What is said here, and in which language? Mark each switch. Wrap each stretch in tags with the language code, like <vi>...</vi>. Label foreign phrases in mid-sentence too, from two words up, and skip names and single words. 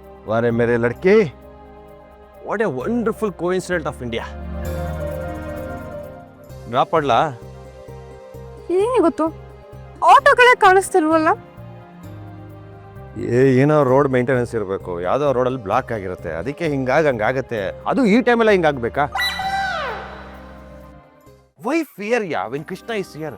<hi>वारे मेरे लड़के,</hi> <en>What a wonderful coincidence of India.</en> <kn>ಡ್ರಾಪ್ ಮಾಡ್ಲಾ? ಏನೇ ಗೊತ್ತು ಆಟೋಗಳೇ ಕಾಣಿಸ್ತಿಲ್ವಲ್ಲ. ಏನೋ</kn> <en>road maintenance</en> <kn>ಇರಬೇಕು, ಯಾವುದೋ ರೋಡಲ್ಲಿ ಬ್ಲಾಕ್ ಆಗಿರುತ್ತೆ, ಅದಕ್ಕೆ ಹಂಗಾಗತ್ತೆ. ಅದು ಈ ಟೈಮೆಲ್ಲ ಹಿಂಗಾಗ್ಬೇಕಾ?</kn> <en>why fear ya when Krishna is here?</en>